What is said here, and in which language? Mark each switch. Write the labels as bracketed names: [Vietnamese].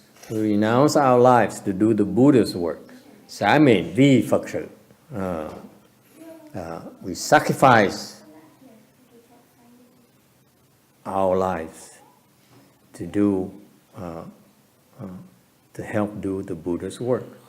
[English] We renounce our lives to do the Buddha's work. [Vietnamese] Xả mền vì Phật sự. [English] We sacrifice our lives to do, to help do the Buddha's work.